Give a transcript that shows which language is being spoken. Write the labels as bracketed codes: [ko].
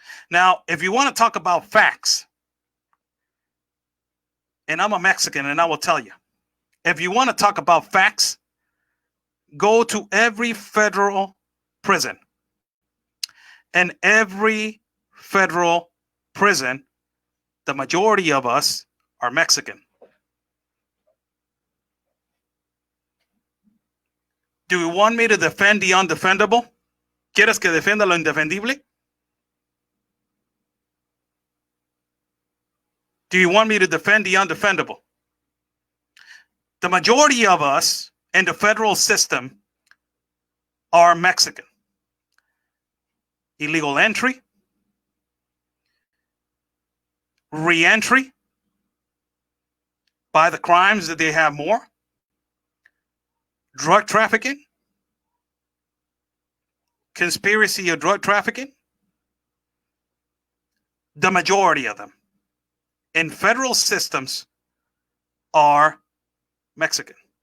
[en] Now, if you want to talk about facts, and I'm a Mexican and I will tell you, if you want to talk about facts, go to every federal prison. And every federal prison, the majority of us are Mexican. Do you want me to defend the undefendable? [es] ¿Quieres que defienda lo indefendible? [en] Do you want me to defend the undefendable? The majority of us in the federal system are Mexican. Illegal entry, re-entry by the crimes that they have more, drug trafficking, conspiracy of drug trafficking, the majority of them in federal systems are Mexican.